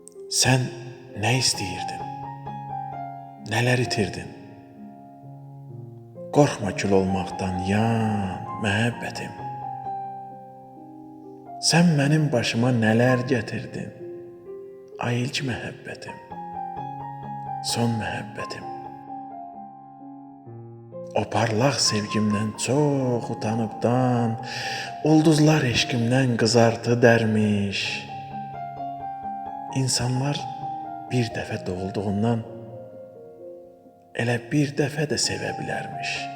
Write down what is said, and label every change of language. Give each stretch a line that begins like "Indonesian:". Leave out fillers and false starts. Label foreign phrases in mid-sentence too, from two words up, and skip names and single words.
Turkish: Sen ne istiyirdin? Neler itirdin? Korkma kül olmaktan yan məhəbbətim. Sen benim başıma neler getirdin?
Azerbaijani: Ay ilk məhəbbətim, son məhəbbətim. O parlaq sevgimdən çox utanıbdan, ulduzlar eşqimdən qızartı dərmiş. İnsanlar bir dəfə doğulduğundan elə bir dəfə də sevə bilərmiş.